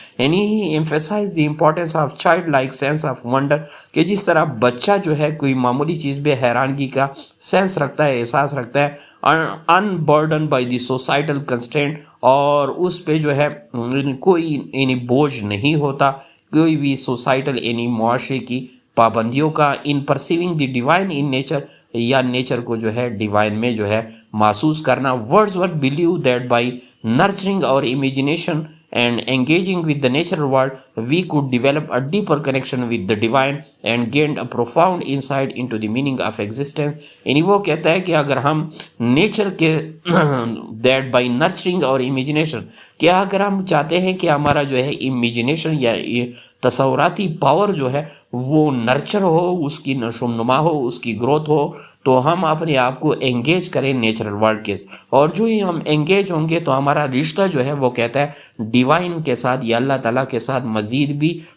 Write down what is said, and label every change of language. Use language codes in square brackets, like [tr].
[ur] یعنی [en] he emphasize the importance of child like sense of wonder, [ur] کہ جس طرح بچہ جو ہے کوئی معمولی چیز پہ حیرانگی کا سینس رکھتا ہے, احساس رکھتا ہے, [en] unburden by the societal constraint, [ur] اور اس پہ جو ہے کوئی یعنی بوجھ نہیں ہوتا کوئی بھی سوسائٹل یعنی معاشرے کی پابندیوں کا. [en] in perceiving the divine in nature, [ur] یا نیچر کو جو ہے ڈیوائن میں جو ہے محسوس کرنا. [en] Wordsworth believe that by nurturing [ur] اور [en] Imagination and engaging with the natural world, we could develop a deeper connection with the divine and gained a profound insight into the meaning of existence. [ur] یعنی وہ کہتا ہے کہ اگر ہم نیچر کے [en] that by nurturing [ur] اور [en] imagination, [ur] کیا اگر ہم چاہتے ہیں کہ ہمارا جو ہے امیجنیشن یا تصوراتی پاور جو ہے وہ نرچر ہو, اس کی نشو و نما ہو, اس کی گروتھ ہو, تو ہم اپنے آپ کو انگیج کریں نیچرل ورلڈ کے, اور جو ہی ہم انگیج ہوں گے تو ہمارا رشتہ جو ہے وہ کہتا ہے ڈیوائن کے ساتھ یا اللہ تعالیٰ کے ساتھ مزید بھی